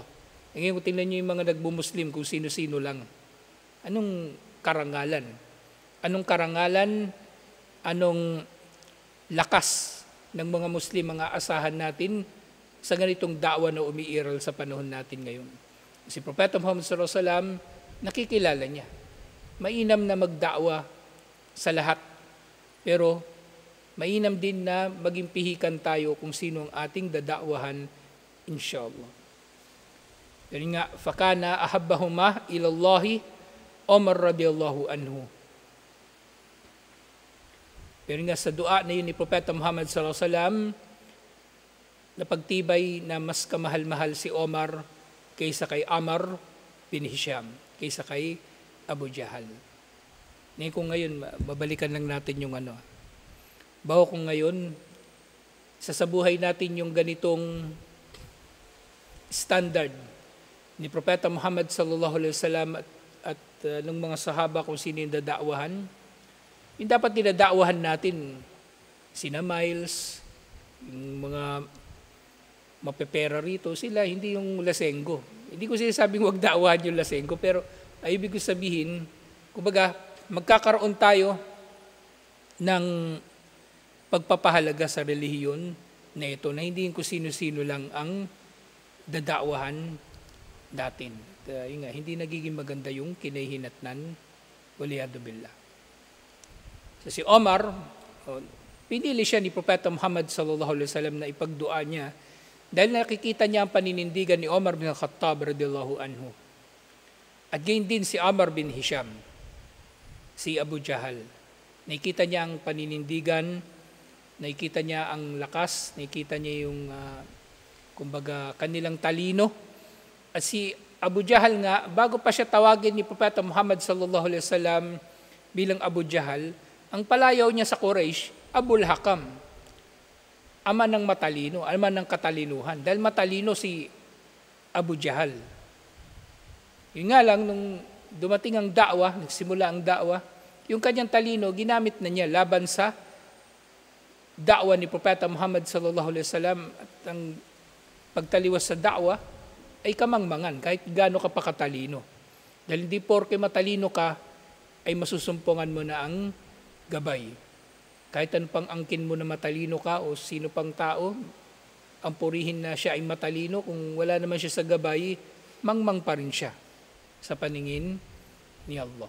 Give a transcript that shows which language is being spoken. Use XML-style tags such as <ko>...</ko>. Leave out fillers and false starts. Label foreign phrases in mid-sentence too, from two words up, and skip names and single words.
<tl>Ngayon, tingnan niyo yung mga nagmumuslim kung sino-sino lang. Anong karangalan? Anong karangalan? Anong lakas ng mga Muslim mga asahan natin sa ganitong da'wa na umiiral sa panahon natin ngayon? Si Propeta Muhammad</tl> <ar>صلى الله عليه وسلم,</ar> <tl>nakikilala niya. Mainam na magda'wa sa lahat. Pero mainam din na maging pihikan tayo kung sino ang ating dada'wahan, inshallah. Pero nga,</tl> <ar>فكان أحبهما إلى الله عمر رضي الله عنه.</ar> <tl>Pero nga sa dua na yun ni Propeta Muhammad</tl> <ar>صلى الله عليه وسلم,</ar> <tl>napagtibay na mas kamahal-mahal si Omar kaysa kay Amr bin Hisham, kaysa kay Abu Jahal. Ngayon kung ngayon, babalikan lang natin yung ano. Bawa kung ngayon, sasabuhay natin yung ganitong standard ni Propeta Muhammad</tl> <ar>صلى الله عليه وسلم</ar> <tl>at ng mga sahaba kung sino yung dadakwahan. Yung dapat dinadakwahan natin, sina Miles, yung mga mapepera rito, sila hindi yung lasenggo. Hindi ko sinasabing wag dakwahan yung lasenggo, pero ay ibig ko sabihin, kumbaga, magkakaroon tayo ng pagpapahalaga sa relihiyon na ito, na hindi kung sino-sino lang ang dadakwahan natin. Hindi nagiging maganda yung kinahihinatnan,</tl> <ar>والعياذ بالله.</ar> <tl>So si Omar, pinili siya ni Propeta Muhammad</tl> <ar>صلى الله عليه وسلم</ar> <tl>na ipagdua niya dahil nakikita niya ang paninindigan ni Omar bin Khattab</tl> <ar>رضي الله عنه.</ar> <tl>At gayon din si Amr bin Hisham, si Abu Jahal. Nakikita niya ang paninindigan, nakikita niya ang lakas, nakikita niya yung kumbaga kanilang talino. At si Abu Jahal nga, bago pa siya tawagin ni Propeta Muhammad</tl> <ar>صلى الله عليه وسلم</ar> <tl>bilang Abu Jahal, ang palayaw niya sa Quraysh, Abul Hakam, ama ng matalino, ama ng katalinuhan. Dahil matalino si Abu Jahal. Yun nga lang, nung dumating ang da'wa, nagsimula ang da'wa, yung kanyang talino, ginamit na niya laban sa da'wa ni Propeta Muhammad</tl> <ar>صلى الله عليه وسلم.</ar> <tl>At ang pagtaliwas sa da'wa ay kamangmangan, kahit gaano ka pa katalino. Dahil hindi porke matalino ka, ay masusumpungan mo na ang gabay. Kahit ano pang angkin mo na matalino ka o sino pang tao, ang purihin na siya ay matalino, kung wala naman siya sa gabay, mangmang pa rin siya sa paningin ni Allah.</tl>